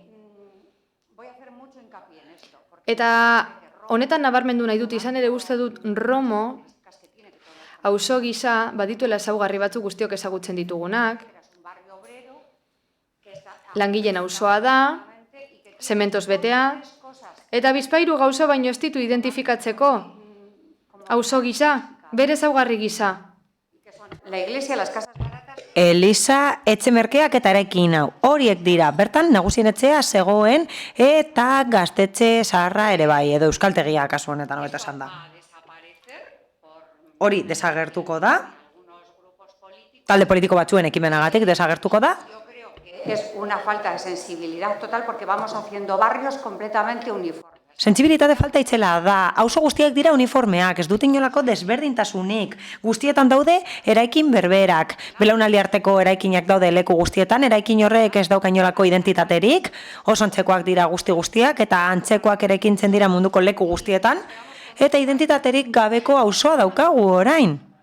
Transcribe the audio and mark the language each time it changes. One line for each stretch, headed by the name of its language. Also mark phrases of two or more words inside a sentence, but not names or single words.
Basque: Eta honetan nabarmendu nahi dut, izan ere uste dut Romo, auzo gisa, badituela ezaugarri batzuk guztiok ezagutzen ditugunak, langileen auzoa da, zementoz betea, eta bizpahiru gauza baino ez ditu identifikatzeko, auzo gisa, bere ezaugarri gisa.
Spanish: La iglesia, las casas baratas...
Basque: Eliza, etxe merkeak eta eraikin hau. Horiek dira, bertan nagusien etxea zegoen eta gaztetxe zaharra ere bai, edo euskaltegia kasu honetan hobeto esan da. Hori desagertuko da, talde politiko batzuen ekimenagatik desagertuko da.
Spanish: Es una falta de sensibilidad total porque vamos haciendo barrios completamente uniformes.
Basque: Sentsibilitate falta itzela da, auzo guztiak dira uniformeak, ez dut inolako desberdintasunik. Guztietan daude eraikin berberak. Belaunaldi arteko eraikinak daude leku guztietan, eraikin horrek ez dauka inolako identitaterik, oso antzekoak dira guztiak eta antzekoak eraikintzen dira munduko leku guztietan, eta identitaterik gabeko auzoa daukagu orain.